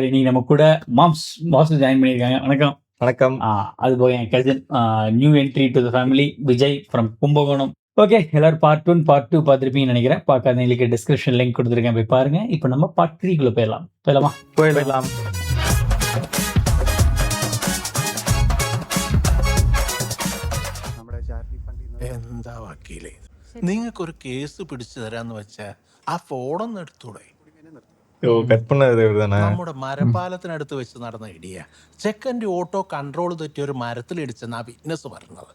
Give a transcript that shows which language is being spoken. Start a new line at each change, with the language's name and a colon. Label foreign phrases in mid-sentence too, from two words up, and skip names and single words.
Tamil: இன்னைக்கு நம்ம கூட மாம்ஸ் பாஸ் ஜாயின் பண்ணியிருக்காங்க. வணக்கம். வணக்கம். அது போக என் கசின்
English: new entry to the family
Tamil: விஜய் ஃப்ரம் கும்பகோணம். ஓகே, எல்லாரும் பார்ட் 1 பார்ட் 2 பார்த்துருப்பீங்கன்னு நினைக்கிறேன். பார்க்காதவங்களுக்கு
English: description link
Tamil: கொடுத்துருக்கேன், போய் பாருங்க. இப்போ நம்ம பார்ட் 3 போயிடலாமா? போயிடலாம்.
Malayalam: എന്താ വക്കീലേ, നിങ്ങൾക്കൊരു കേസ് പിടിച്ചു തരാന്ന് വെച്ചാ ആ ഫോണൊന്നും എടുത്തൂടെ?
Tamil: കട്ട് பண்ணது ഇവர்தானே?
Malayalam: നമ്മുടെ മരപ്പാലത്തിനടുത്ത് വെച്ച് നടന്ന ഇടിയ ചെക്കൻ്റെ ഓട്ടോ കൺട്രോൾ തെറ്റി ഒരു മരത്തിലിടിച്ചെന്നാ വിറ്റ്നസ് പറഞ്ഞത്.